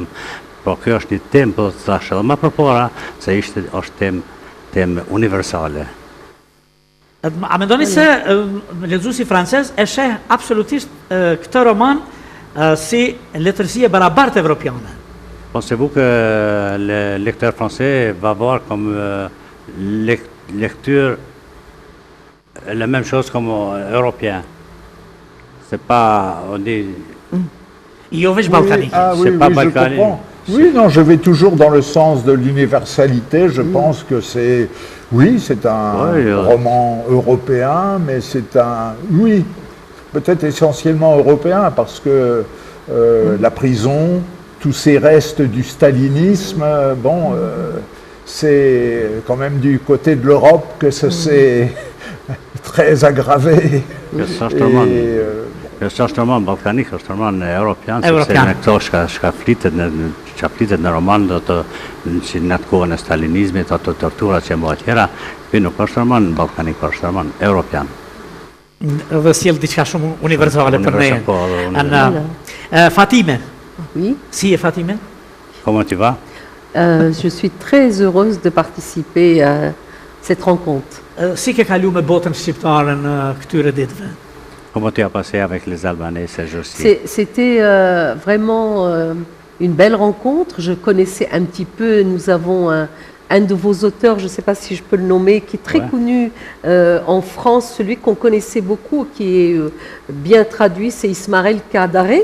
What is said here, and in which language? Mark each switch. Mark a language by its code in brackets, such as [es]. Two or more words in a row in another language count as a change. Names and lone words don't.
[sq] Po kjo është një temë, po të thashë edhe më përpara, se është temë universale. A mendoni se lexuesi francez e sheh absolutisht këtë roman si letërsi e barabartë evropiane? [fr] Pensez-vous que le lecteur français va voir comme lecture la même chose comme européen? C'est pas, on dit... [sq] Jo veç balkanik. [fr] C'est pas balkanique. Oui, non, je vais toujours dans le sens de l'universalité. Je pense que c'est un roman européen, mais oui, peut-être essentiellement européen, parce que la prison, tous ces restes du stalinisme, c'est quand même du côté de l'Europe que ça s'est très aggravé. [sq] Kjo është roman balkanik, është roman europian, sepse në këto shka flitet në roman që në atë kohën e stalinizmit, ato torturat që më tjera, kjo nuk është roman balkanik, është roman europian. Dhe sjell diçka shumë universale për ne. Fatime. [fr] Oui. [sq] Si e Fatime? [fr] Comment tu vas? Je suis très heureuse de participer à cette rencontre. [sq] Si ke kalu me botën shqiptare në këtyre ditëve? [fr] Comment tu as passé avec les Albanais ces jours-ci? C'était vraiment une belle rencontre. Je connaissais un petit peu, nous avons un de vos auteurs, je ne sais pas si je peux le nommer, qui est très connu en France, celui qu'on connaissait beaucoup, qui est bien traduit, c'est Ismaël Kadare.